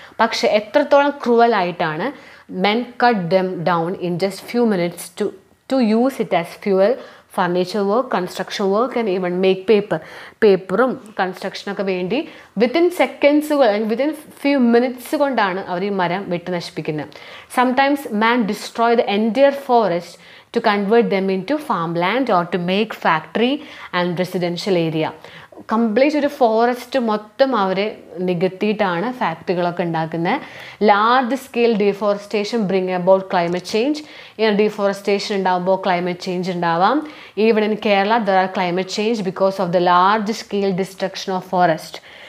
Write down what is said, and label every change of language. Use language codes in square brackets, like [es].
[ml] പക്ഷെ എത്രത്തോളം ക്രൂവലായിട്ടാണ് [en] men cut them down in just few minutes to use it as fuel, furniture work, construction work and even make [ml] പേപ്പറും കൺസ്ട്രക്ഷനൊക്കെ വേണ്ടി [en] within സെക്കൻഡ്സുകൾ, within few minutes [ml] കൊണ്ടാണ് അവർ ഈ മരം വെട്ടി നശിപ്പിക്കുന്നത്. [en] Sometimes man destroy the entire forest to convert them into farmland or to make factory and residential area. [ml] Complete ഒരു forest മൊത്തം അവർ നികത്തിയിട്ടാണ് ഫാക്ടറികളൊക്കെ ഉണ്ടാക്കുന്നത്. [en] Large scale deforestation bring about climate change. [ml] ഇങ്ങനെ deforestation ഉണ്ടാകുമ്പോൾ ക്ലൈമറ്റ് ചേഞ്ച് ഉണ്ടാവാം. [en] Even in Kerala there are climate change because of the large scale destruction of forest.